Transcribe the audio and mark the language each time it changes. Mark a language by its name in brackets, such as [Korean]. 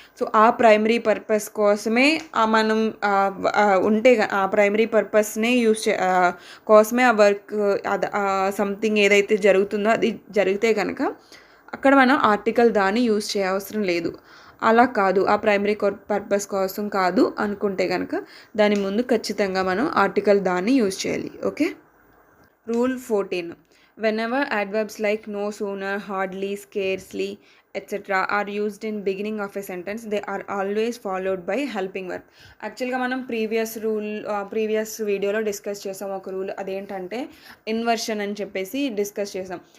[Telugu] So ఆ primary purpose కోసమే మనం ఉంటే ఆ ప్రైమరీ పర్పస్నే కోసమే ఆ వర్క్ సంథింగ్ ఏదైతే జరుగుతుందో అది జరిగితే కనుక అక్కడ మనం ఆర్టికల్ దాన్ని యూజ్ చేయవసరం లేదు. అలా కాదు, ఆ ప్రైమరీ పర్పస్ కోసం కాదు అనుకుంటే కనుక దాని ముందు ఖచ్చితంగా మనం ఆర్టికల్ దాన్ని యూజ్ చేయాలి. [English] Okay, rule 14, whenever adverbs like no sooner, hardly, scarcely etc. are used in beginning of a sentence, they are always followed by helping verb. [Telugu] యాక్చువల్గా మనం ప్రీవియస్ వీడియోలో డిస్కస్ చేసాం ఒక రూల్, అదేంటంటే ఇన్వర్షన్ అని చెప్పేసి డిస్కస్ చేసాం.